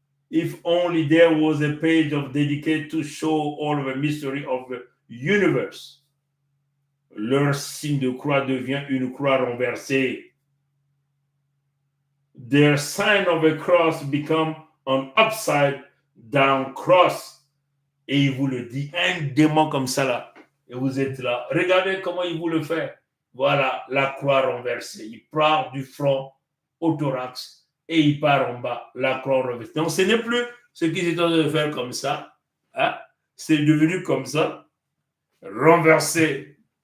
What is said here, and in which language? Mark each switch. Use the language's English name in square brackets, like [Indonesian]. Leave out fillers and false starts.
[English] If only there was a page of dedicated to show all the mystery of the universe. [French] Leur signe de croix devient une croix renversée. [English] Their sign of a cross become an upside down cross. [French] Et il vous le dit, un démon comme ça là. Et vous êtes là. Regardez comment il vous le fait. Voilà la croix renversée. Il part du front au thorax et il part en bas, la croix renversée. Donc ce n'est plus ce qu'ils étaient en train de faire comme ça. Hein? C'est devenu comme ça. Renversé.